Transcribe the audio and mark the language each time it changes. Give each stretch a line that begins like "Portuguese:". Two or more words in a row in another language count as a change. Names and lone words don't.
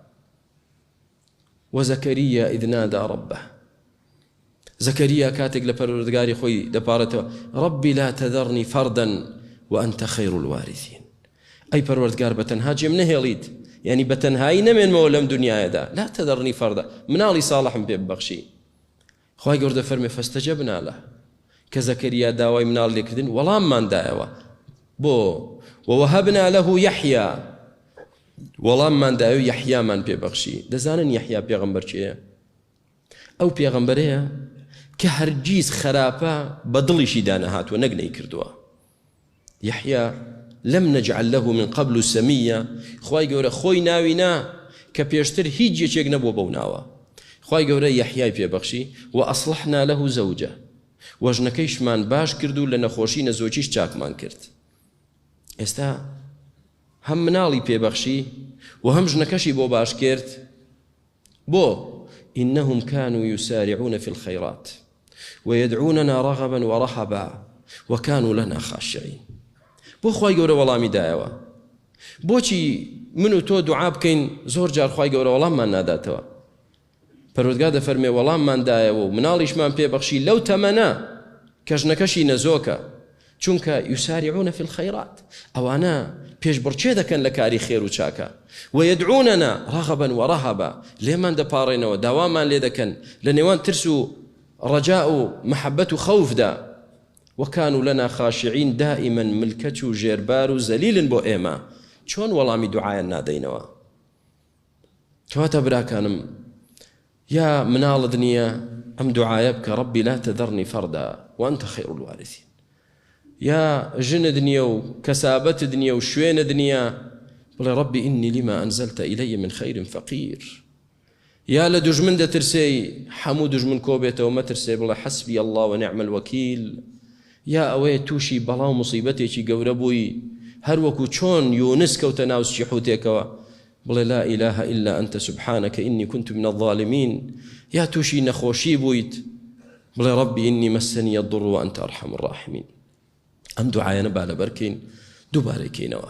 Arabic: وەزەکەریا ئیذ نادا ڕەبەه،
Central Kurdish: زەکەریا کاتێک لە پەروەردگاری خۆی دەپارێتەوە،
Arabic: ڕەبی لا تەذەرنی فەردەن وأنت خەیر الوارثین.
Central Kurdish: ئەی پەروەردگار بەتەنها جێم نەهێڵیت، یعنی بەتەنهایی نەمێنمەوە لەم دنیایەدا،
Arabic: لا تەذەرنی فەردە،
Central Kurdish: مناڵی ساڵحم پێ ببەخشی. خوای گەورە فەرمێ
Arabic: فەستەجەبنا لەه،
Central Kurdish: کە زەکەریا داوای مناڵ لێکردن وەڵاممان دایەوە بۆ
Arabic: ووهبنا له يحيى،
Central Kurdish: وەڵاممان دایە و یەحیامان پێ بەخشی. دەزانن یەحیا پێغەمبەر چییە؟ ئەو پێغەمبەرەیە کە هەرگیز خراپە بە دڵیشی دانەهاتوە، نەک نەیکردووە. یەحیا لەم
Arabic: نەجعل له من قبل سەمیە،
Central Kurdish: خوای گەورە خۆی ناوینا کە پێشتر هیچ یەکێک نەبووە بەو ناوە. خوای گەورە یەحیای پێبەخشی و
Arabic: ئەصلحنا له زەوجە،
Central Kurdish: وەژنەکەیشمان باش کرد و لە نەخۆشی نەزۆکیش چاکمان کرد. ئێستا هەم مناڵی پێبەخشی و هەم ژنەکەشی بۆ باش کرد.
Arabic: بۆ إنهم كانوا يسارعون في الخيرات ويدعوننا رغبا ورهبا وكانوا لنا خاشعين.
Central Kurdish: بۆ خوای گەورە وەڵامی دایەوە. بۆچی من و تۆ دوعا بکەین زۆر جار خوای گەورە وەڵاممان ناداتەوە؟ پەروەردگار دەفەرمێ وەڵاممان دایەوە و مناڵیشمان پێبەخشی لەو تەمەنە کە ژنەکەشی نەزۆکە، چونکە
Arabic: یسارعون في الخيرات،
Central Kurdish: ئەوانە پێشبڕچێ دەکەن لە کاری خێر و چاکە.
Arabic: ويدعوننا رغبا ورهبا،
Central Kurdish: لێمان دەپاڕێنەوە، داوامان لێ دەکەن لە نێوان ترس و ڕەجا و مەحەبەت و خەوفدا.
Arabic: وكانوا لنا خاشعين،
Central Kurdish: دائما ملکەت و ژێربار و زەلیلن بۆ ئێمە. چۆن وەڵامی دوعایان نادەینەوە؟ کەواتە براکانم، یا مناڵت نییە ئەم دوعایە بکە
Arabic: ڕەبی لا تەذەرنی فەردا وأنت خەیر الوارثین.
Central Kurdish: یا ژنت نییە و کەسابەتت نییە و شوێنت نییە، بڵێ
Arabic: ڕەبی ئینی لما ئەنزەلتە ئیلەیە من خەیر فەقیر.
Central Kurdish: یا لە دوژمن دەترسێ، هەموو دوژمن کۆبێتەوە مەترسێ، بڵێ
Arabic: حەسبی الله ونعم الوەکیل.
Central Kurdish: یا ئەوەیە تووشی بەڵا و موسیبەتێکی گەورە بووی، هەروەکو چۆن یونس کەوتە ناو سیحوتێکەوە، بڵێ
Arabic: لا إله إلا أنت سبحانك إني كنت من الظالمين.
Central Kurdish: یا تووشی نەخۆشی بوویت، بڵێ
Arabic: ڕەبی إني مسني الضر وأنت أرحم الراحمين.
Central Kurdish: ئەم دوعایانە با لەبەرکەین، دووبارەکەینەوە.